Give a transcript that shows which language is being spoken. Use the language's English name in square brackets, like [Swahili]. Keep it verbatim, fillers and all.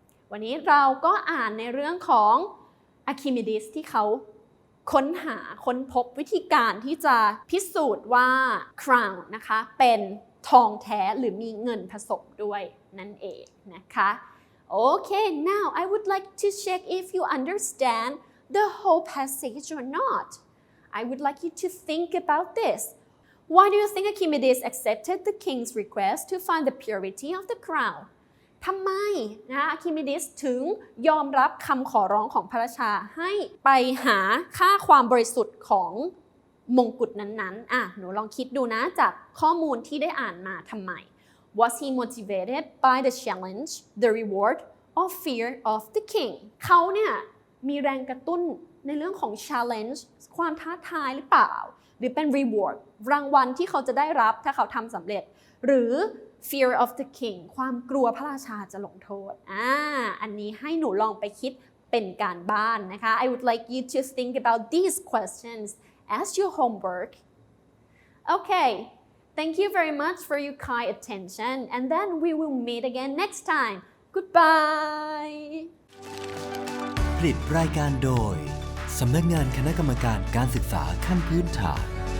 [Thai] วันนี้เราก็อ่านในเรื่องของ Archimedes ที่เขาค้นหาค้นพบวิธีการที่จะพิสูจน์ว่า crown นะคะเป็นทองแท้หรือมีเงินผสมด้วยนั่นเองนะคะโอเค [English] now I would like to check if you understand the whole passage or not. I would like you to think about this. Why do you think Archimedes accepted the king's request to find the purity of the crown? [Thai] ทำไมนะ Archimedes ถึงยอมรับคำขอร้องของพระราชาให้ไปหาค่าความบริสุทธิ์ของมงกุฎนั้นๆอ่ะหนูลองคิดดูนะจากข้อมูลที่ได้อ่านมาทำไม [English] Was he motivated by the challenge, the reward, or fear of the king? [Thai] เขาเนี่ยมีแรงกระตุ้นในเรื่องของ challenge ความท้าทายหรือเปล่าหรือเป็น reward รางวัลที่เขาจะได้รับถ้าเขาทำสำเร็จหรือ fear of the king ความกลัวพระราชาจะลงโทษอ่าอันนี้ให้หนูลองไปคิดเป็นการบ้านนะคะ [English] I would like you to think about these questions as your homework. Okay, thank you very much for your kind attention and then we will meet again next time. Goodbye. [Thai] ผลิตรายการโดยสำนักงานคณะกรรมการการศึกษาขั้นพื้นฐาน